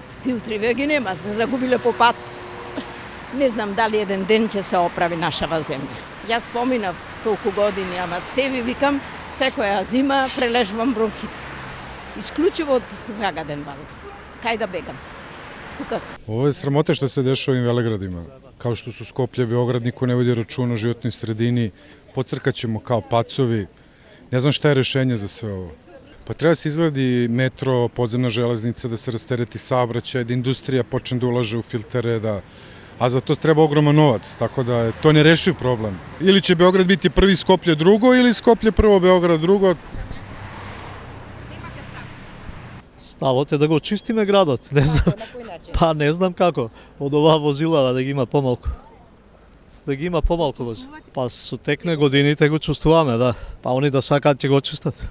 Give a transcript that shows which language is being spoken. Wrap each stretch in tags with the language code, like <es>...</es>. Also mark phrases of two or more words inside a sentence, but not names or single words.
<mk>Филтриве ги нема, се загубиле по пат. Не знам дали еден ден ќе се оправи нашава земја. Јас поминав толку години, ама себе викам, секоја зима прележувам бронхит. Исклучиво од загаден ваздух. Кај да бегам? Тука су.</mk> <sr>Ovo je sramote što se dešava ovim velegradima. Kao što su Skoplje, Beograd, niko ne vodi računa o životnoj sredini, pocrkaćemo kao pacovi. Ne znam šta je rešenje za sve ovo. Pa treba se izgradi metro, podzemna železnica, da se rastereti saobraćaj, da industrija počne da ulaže u filtere, a za to treba ogroman novac, tako da je to nerešiv problem. Ili će Beograd biti prvi, Skoplje drugo, ili Skoplje prvo, Beograd drugo.</sr> <mk>Ставот е да го чистиме градот, не знам. Па не знам како. Од оваа возила да ги има помалку. Да ги има помалку возила. Па со текне годините го чувствуваме, да. Па они да сакаат ќе го чистат.</mk>